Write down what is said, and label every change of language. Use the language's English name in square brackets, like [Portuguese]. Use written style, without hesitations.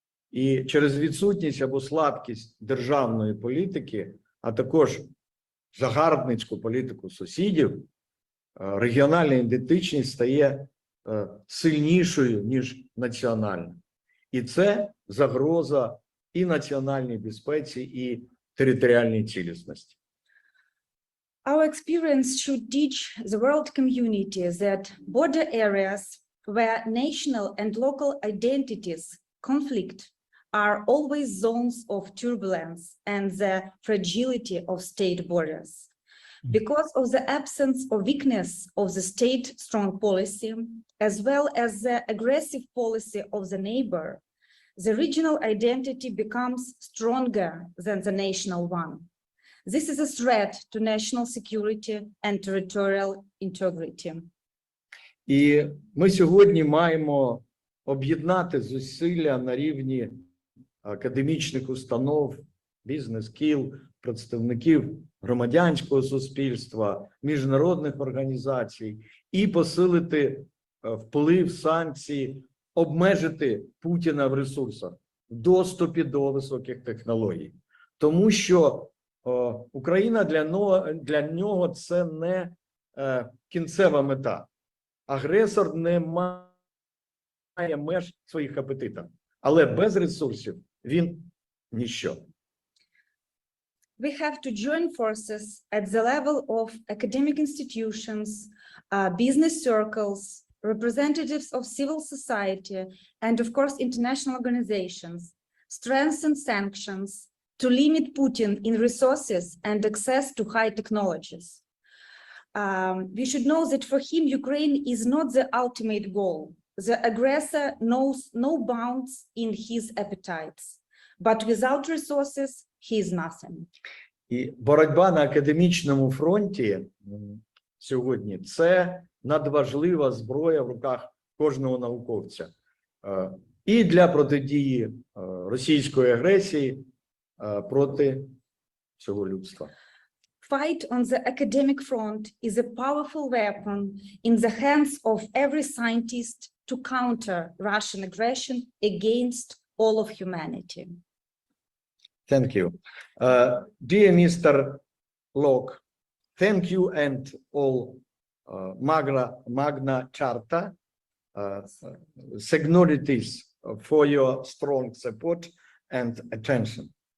[Ukrainian] І через відсутність або слабкість державної політики, а також загарбницьку політику сусідів, регіональна ідентичність стає сильнішою, ніж національна. І це загроза і національній безпеці, і територіальній цілісності. [English] Our experience should teach the world community that border areas where national and local identities conflict are always zones of turbulence and the fragility of state borders. Because of the absence or weakness of the state strong policy, as well as the aggressive policy of the neighbor, the regional identity becomes stronger than the national one. This is a threat to national security and territorial integrity. [Ukrainian] І ми сьогодні маємо об'єднати зусилля на рівні академічних установ, бізнес-кіл, представників громадянського суспільства, міжнародних організацій і посилити вплив санкцій, обмежити Путіна в ресурсах, в доступі до високих технологій. Тому що Україна для нього це не кінцева мета. Агресор не має меж своїх апетитах, але без ресурсів він ніщо. [English] We have to join forces at the level of academic institutions, business circles, representatives of civil society, and of course, international organizations, strengthen sanctions to limit Putin in resources and access to high technologies. We should know that for him, Ukraine is not the ultimate goal. The aggressor knows no bounds in his appetites, but without resources, he is nothing. [Ukrainian] І боротьба на академічному фронті сьогодні – це надважлива зброя в руках кожного науковця. І для протидії російської агресії проти всього людства. [English] Fight on the academic front is a powerful weapon in the hands of every scientist to counter Russian aggression against all of humanity. Thank you. Dear Mr. Locke, thank you and all Magna Charta signatories for your strong support and attention.